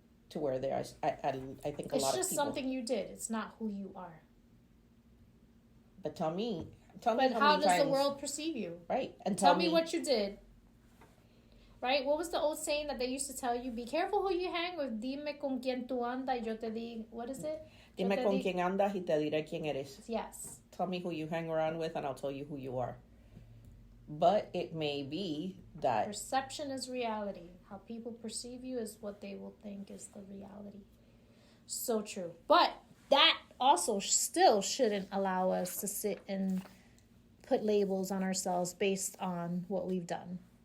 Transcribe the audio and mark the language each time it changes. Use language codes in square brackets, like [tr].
[en] To where there's, I think a lot of people. It's just something you did. It's not who you are. But tell me how does the world perceive you? Right, and tell me what you did. Right? What was the old saying that they used to tell you? Be careful who you hang with. [es] Dime con quien tú andas y yo te digo. [en] What is it? [es] Dime con quien andas y te diré quién eres. [en] Yes. Tell me who you hang around with and I'll tell you who you are. But it may be that perception is reality. How people perceive you is what they will think is the reality. So true. But that also still shouldn't allow us to sit and put labels on ourselves based on what we've done.